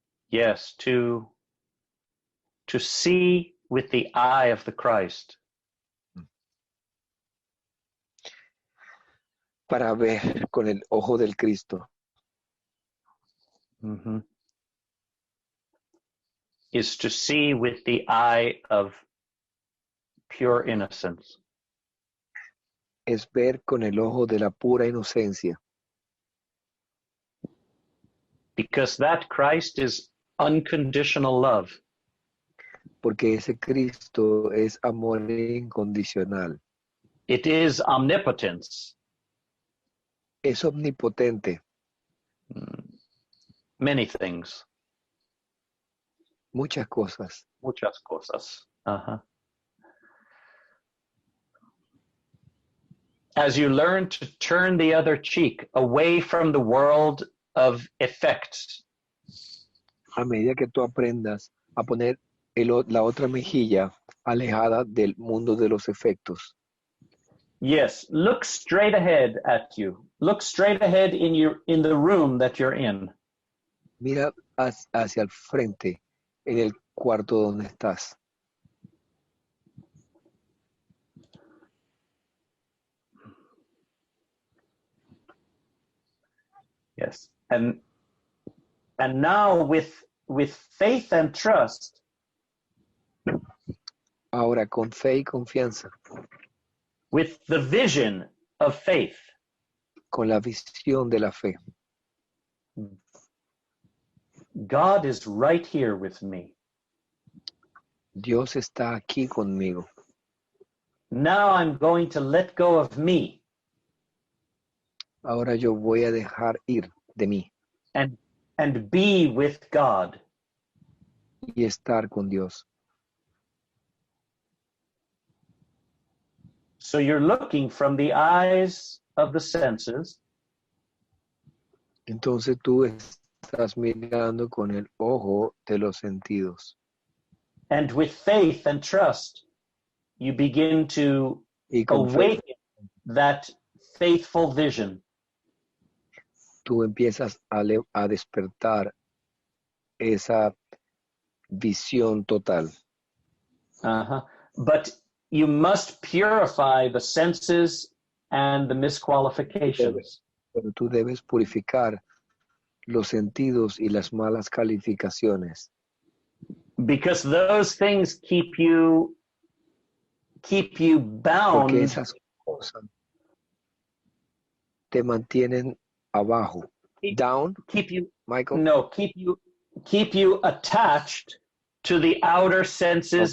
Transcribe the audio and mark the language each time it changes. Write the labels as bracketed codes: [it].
[en] Yes, to see with the eye of the Christ. [es] Para ver con el ojo del Cristo. Mm-hmm. [en] Is to see with the eye of pure innocence. [es] Es ver con el ojo de la pura inocencia. [en] Because that Christ is unconditional love. [es] Porque ese Cristo es amor incondicional. [en] It is omnipotence. [es] Es omnipotente. [en] Many things. [es] Muchas cosas. Muchas cosas. Uh-huh. [en] As you learn to turn the other cheek away from the world of effects. [es] A medida que tú aprendas a poner la otra mejilla alejada del mundo de los efectos. [en] Yes, look straight ahead at you. Look straight ahead in the room that you're in. [es] Mira hacia el frente en el cuarto donde estás. [en] Yes. And now with faith and trust, [es] Ahora con fe y confianza, [en] with the vision of faith, [es] con la visión de la fe. [en] God is right here with me. [es] Dios está aquí conmigo. [en] Now I'm going to let go of me [es] Ahora yo voy a dejar ir de mí [en] and be with God. [es] y estar con Dios. [en] So you're looking from the eyes of the senses [es] Entonces tú estás mirando con el ojo de los sentidos. [en] and with faith and trust, you begin to [es] Y con fe, [en] awaken that faithful vision. [es] tú empiezas a despertar esa visión total. Uh-huh. [en] But you must purify the senses and the misqualifications. [es] Pero tú debes purificar los sentidos y las malas calificaciones. [en] Because those things keep you bound. [es] Porque esas cosas te mantienen abajo. [en] Down, Keep you Michael? no, keep you attached to the outer senses